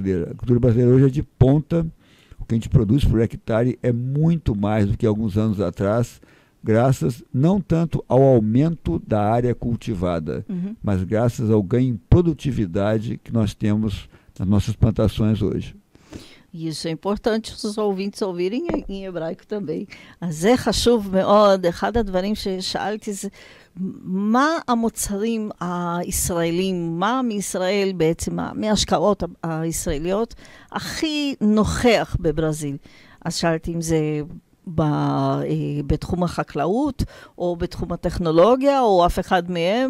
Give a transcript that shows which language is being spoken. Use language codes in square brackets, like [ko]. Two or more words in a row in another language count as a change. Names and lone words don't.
[pt] A agricultura brasileira hoje é de ponta, o que a gente produz por hectare é muito mais do que alguns anos atrás, graças não tanto ao aumento da área cultivada, mas graças ao ganho em produtividade que nós temos nas nossas plantações hoje. isso é importante os ouvintes ouvirem em hebraico também. [he] אז זה חשוב מאוד. אחד הדברים ששאלתי זה, מה המוצרים הישראלים, מה מישראל בעצם, מההשקעות הישראליות, הכי נוכח בברזיל? אז שאלתי אם זה בתחום החקלאות, או בתחום הטכנולוגיה, או אף אחד מהם.